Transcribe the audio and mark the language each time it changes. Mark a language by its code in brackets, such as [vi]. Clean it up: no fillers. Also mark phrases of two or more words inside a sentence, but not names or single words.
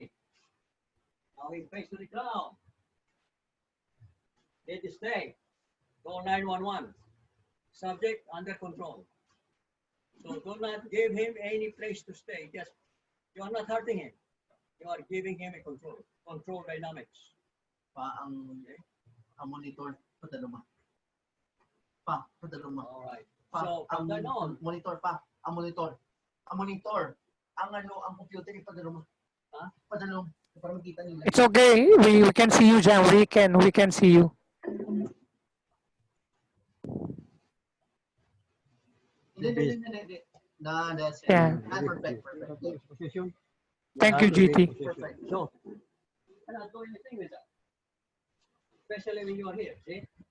[en] Now he face to the ground. Let it stay. Call 911. Subject under control. So do not give him any place to stay. Just you are not hurting him. You are giving him a control. Control dynamics. [tl] Ang monitor padalo mo. Padalo mo. [en] All right. So from then on, [tl] monitor ang monitor. Ang monitor. Ang computer ipadalo mo. Padalo mo para makita nila. [en] It's okay. We can see you, Jan. We can see you. [tl] Hindi. [en] That's it. Yeah. Perfect. Position. Thank you, GT. Perfect. So, I'm not doing anything with that. Especially when you are here, see?